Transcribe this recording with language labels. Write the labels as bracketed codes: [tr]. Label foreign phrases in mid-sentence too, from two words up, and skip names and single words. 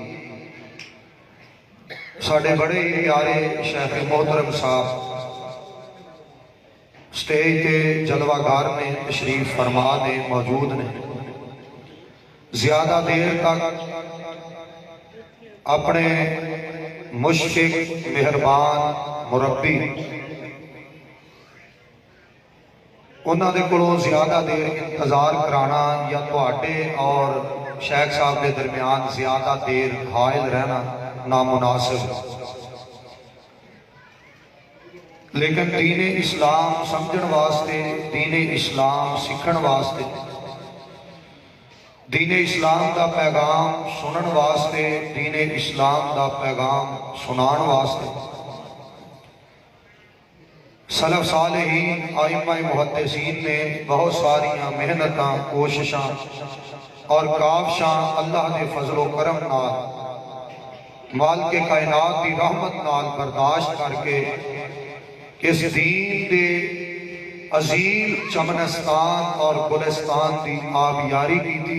[pa] ساڑھے بڑے پیارے شیخ محترم صاحب سٹیج کے جلوہ گار میں تشریف فرما نے موجود نے، زیادہ دیر تک اپنے مشفق، مہربان، مربی انہاں دے کولوں زیادہ دیر انتظار کرانا یا تواڈے اور شیخ صاحب کے درمیان زیادہ دیر حائل رہنا نامناسب، لیکن دین اسلام سمجھن واسطے، دین اسلام سکھن واسطے، دین اسلام دا پیغام سنن واسطے، دین اسلام دا پیغام سنان واسطے سلف صالحین، ائمہ محدثین نے بہت ساریاں محنتاں، کوششاں اور کاوشاں اللہ دے فضل و کرم نال، مالک کائنات دی رحمت نال برداشت کر کے اس دین دے عظیم چمنستان اور گلستان دی آبیاری کی تھی۔